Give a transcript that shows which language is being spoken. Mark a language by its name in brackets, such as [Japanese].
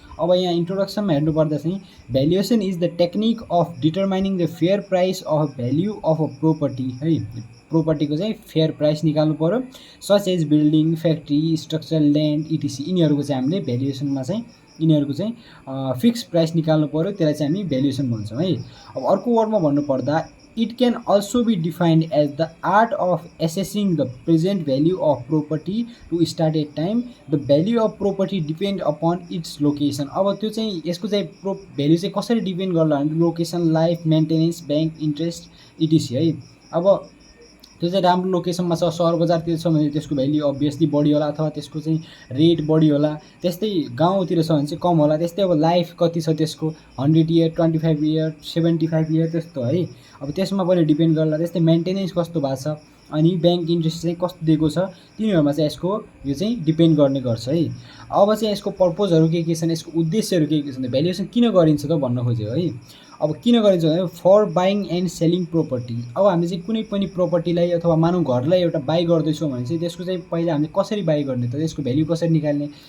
[Nepali] अब यहाँ इन्ट्रोडक्सनमा हेर्नुपर्दा चाहिँ [English] Valuation is the technique of determining the fair price of value of a property है। [Nepali] प्रोपर्टीको चाहिँ फेयर प्राइस निकाल्नु पर्यो। [English] such as building, factory, structure, land etc, [Nepali] यिनीहरूको चाहिँ हामीले भ्यालुएसनमा चाहिँ यिनीहरूको चाहिँ फिक्स प्राइस निकाल्नु पर्यो, त्यसलाई चाहिँ हामी भ्यालुएसन भन्छौँ है। अब अर्को वर्डमा भन्नुपर्दा [English] it can also be defined as the art of assessing the present value of property to start a time. The value of property depend upon its location. [Nepali] अब त्यो चाहिँ यसको चाहिँ भ्याल्यु चाहिँ कसरी डिपेन्ड गर्ला भने location, life, maintenance, bank interest इटिसी है। अब त्यो चाहिँ राम्रो लोकेसनमा छ, सहर बजारतिर छ भने त्यसको भ्याल्यु अभियसली बढी होला अथवा त्यसको चाहिँ रेट बढी होला। त्यस्तै गाउँतिर छ भने चाहिँ कम होला। त्यस्तै अब लाइफ कति छ त्यसको, 100 इयर, 25 इयर, 75 इयर त्यस्तो है। अब त्यसमा पनि डिपेन्ड गर्ला। त्यस्तै मेन्टेनेन्स कस्तो भएको छ अनि ब्याङ्क इन्ट्रेस्ट चाहिँ कस्तो दिएको छ, तिनीहरूमा चाहिँ यसको यो चाहिँ डिपेन्ड गर्ने गर्छ है। अब चाहिँ यसको पर्पजहरू के छन्, यसको उद्देश्यहरू के छन्, भ्यालुएसन किन गरिन्छ त भन्न खोज्यो है। अब किन गरिन्छ भने [English] For buying and selling property. [Nepali] अब हामी चाहिँ कुनै पनि प्रोपर्टीलाई अथवा मानव घरलाई एउटा बाई गर्दैछौँ भने चाहिँ त्यसको चाहिँ पहिला हामीले कसरी बाई गर्ने त, त्यसको भ्याल्यु कसरी निकाल्ने।